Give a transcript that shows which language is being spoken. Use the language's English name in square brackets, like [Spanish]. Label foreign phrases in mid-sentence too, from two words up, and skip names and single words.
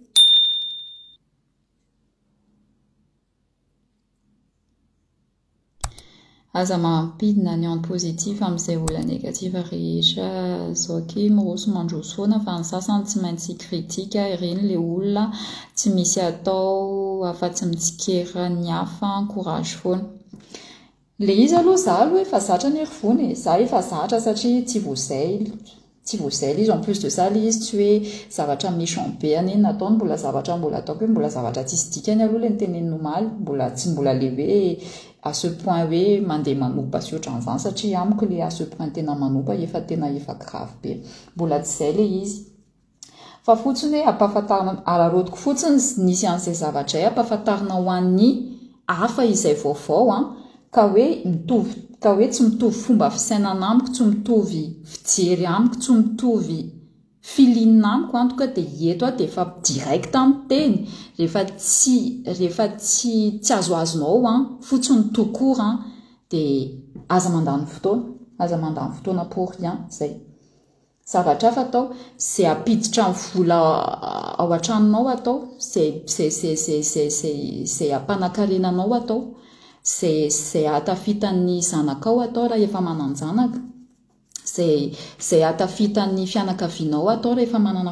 [Malagasy] aza mampidina ny anty positif amin'izay olona negativa rehetra zao aky miroso mandroso foana fa ny sasany tsy maintsy kritika ireny le olona tsy misy atao afa-tsy mitsikera ny hafa courage foana le izy aloha za aloha efa zatra ny herivony za efa zatra satria tsy voazay izy [French] en plus de ça [Malagasy] le izy tsy hoe zavatra méchant be any nataony mbola zavatra mbola ataoko hoe mbola zavatra tsisy dikany aloha le niteneny nomaly tsy mbola le hoe [French] à ce point [Malagasy] hoe mandeha manopa sy ohatran'izany satria amiko le [French] à ce point [Malagasy] tena manopa efa grave be mbola tsy zay le izy fa fotsiny hoe ampahafantarina ararotiko fotsiny nisy an'izay zavatra ay ampahafantarina ho an'ny hafa izay vaovao ka hoe tsy mitovy fomba fisainana amiko tsy mitovy fijery amiko tsy mitovy filinina amiko [French] en tout cas [Malagasy] dia eto dia efa direct amin'ny teny rehefa tsy azoazonao fotsiny [French] tout court [Malagasy] dia aza mandany fotoana [French] pour rien [Malagasy] zay zavatra hafa atao zay apiditra ny vola ao an-tranonao atao zay ampanakarenanao atao zay atafitan'ny zanakao atao raha efa mananjanaka zay atafitan'ny fianakavianao atao rehefa manana